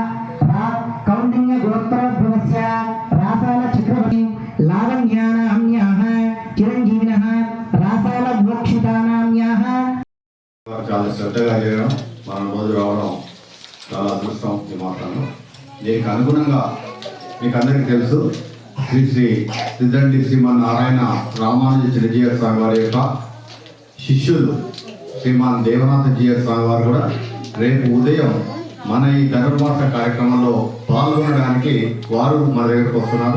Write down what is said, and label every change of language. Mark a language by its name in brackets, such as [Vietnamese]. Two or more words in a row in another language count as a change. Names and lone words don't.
[Sanskrit] कौंडिन्य गोत्रोद्भवस्य रासाल चक्रवर्ती लावण्यानाम्याः चिरंजीविनः रासाल मोक्षितानाम्याः [Telugu] చాలా శ్రద్ధగా చేయడం మనం రోజు రావడం చాలా అదృష్టం ఈ మాత్రంలో. దీనికి అనుగుణంగా మీకు అందరికీ తెలుసు శ్రీ శ్రీ సిద్ధండి శ్రీమన్నారాయణ రామానుజ చిరంజీవి స్వామి వారి యొక్క శిష్యులు శ్రీమాన్ దేవనాథ జీఎస్ స్వామి వారు కూడా రేపు ఉదయం మన ఈ ధనుర్మాస కార్యక్రమంలో పాల్గొనడానికి వారు మన దగ్గరకు వస్తున్నారు.